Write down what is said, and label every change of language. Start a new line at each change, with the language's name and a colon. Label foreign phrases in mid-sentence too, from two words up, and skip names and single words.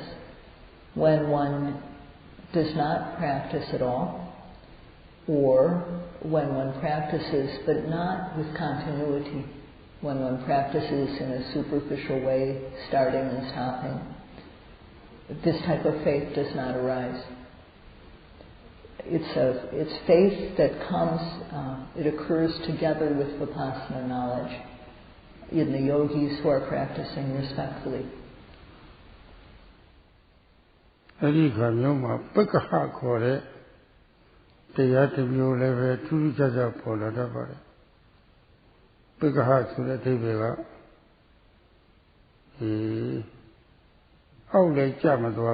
English: When one does not practice at all, or when one practices but not with continuity, when one practices in a superficial way, starting and stopping, this type of faith does not arise. It's faith that comes, it occurs together with vipassana knowledge in the yogis who are practicing respectfully.
Burmese: တရားတစ်မျိုးလည်းပဲထူးထူးခြားခြားပေါ်လာတတ်ပါတယ်။ပိက္ခဟဆိုတဲ့အဓိပ္ပာယ်ကအောက်လည်းကျမသွား